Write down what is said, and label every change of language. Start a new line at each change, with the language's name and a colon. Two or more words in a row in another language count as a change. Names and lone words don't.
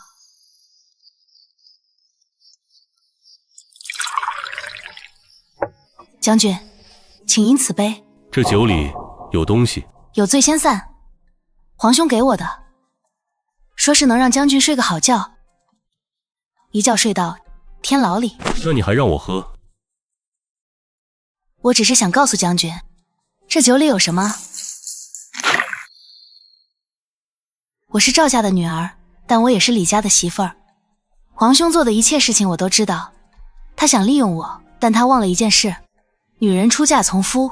Chinese: 將軍，請飲此杯。這酒裡有東西。有醉先散，皇兄給我的，說是能讓將軍睡個好覺，一覺睡到天牢裡。那你還讓我喝？我只是想告訴將軍，這酒裡有什麼。我是趙家的女兒，但我也是李家的媳婦兒。皇兄做的一切事情我都知道，他想利用我，但他忘了一件事：女人出嫁從夫。